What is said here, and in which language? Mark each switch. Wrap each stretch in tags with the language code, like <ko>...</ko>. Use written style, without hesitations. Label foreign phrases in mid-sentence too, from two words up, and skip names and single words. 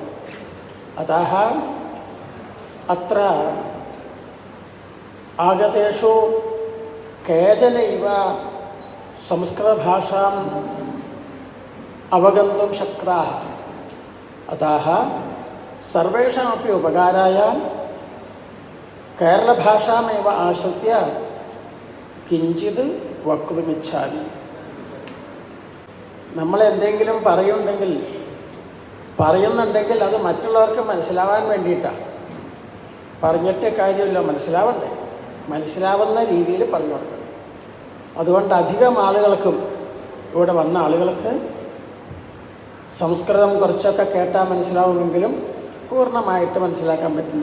<sa>अतः अत्र आगतेषु केचनैव संस्कृतभाषाम् अवगन्तुं शक्ताः. अतः सर्वेषामपि उपकाराय केरलभाषामेव आश्रित्य किञ्चित् वक्तुमिच्छामि.</sa> <ml>നമ്മളെന്തെങ്കിലും പറയുന്നുണ്ടെങ്കിൽ അത് മറ്റുള്ളവർക്ക് മനസ്സിലാവാൻ വേണ്ടിയിട്ടാണ്. പറഞ്ഞിട്ട് കാര്യമില്ല, മനസ്സിലാവണ്ടേ? മനസ്സിലാവുന്ന രീതിയിൽ പറഞ്ഞു കൊടുക്കണം. അതുകൊണ്ട് അധികം ആളുകൾക്കും ഇവിടെ വന്ന ആളുകൾക്ക് സംസ്കൃതം കുറച്ചൊക്കെ കേട്ടാൽ മനസ്സിലാവുമെങ്കിലും പൂർണ്ണമായിട്ട് മനസ്സിലാക്കാൻ പറ്റില്ല.</ml>